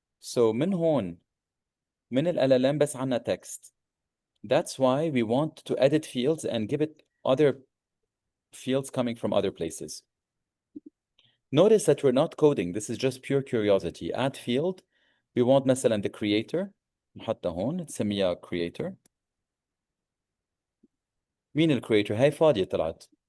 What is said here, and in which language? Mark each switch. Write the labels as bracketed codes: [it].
[ar] So من هون, من ال LLM بس عنا text. [en] That's why we want to edit fields and give it other fields coming from other places. Notice that we're not coding. This is just pure curiosity. Add field. We want مثلا the creator. [ar] نحطها هون. نسميها creator. مين الكريتور؟ هاي فاضية طلعت.